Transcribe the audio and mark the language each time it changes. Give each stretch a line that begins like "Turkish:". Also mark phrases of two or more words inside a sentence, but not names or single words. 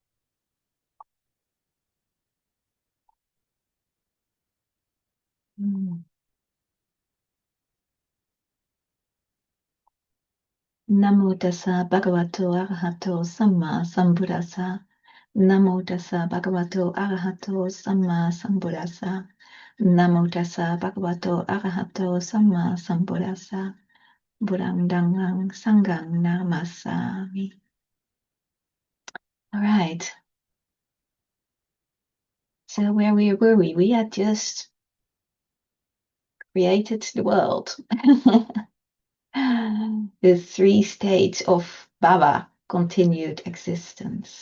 Pali: Namo tassa bhagavato arahato samma sambuddhassa. Namo tassa bhagavato arahato samma sambuddhassa. Namo tassa bhagavato arahato samma sambuddhassa. Buddhang dangang sanghang namasami.
English: All right. So where were we? We had just created the world. The 3 states of bhava, continued existence.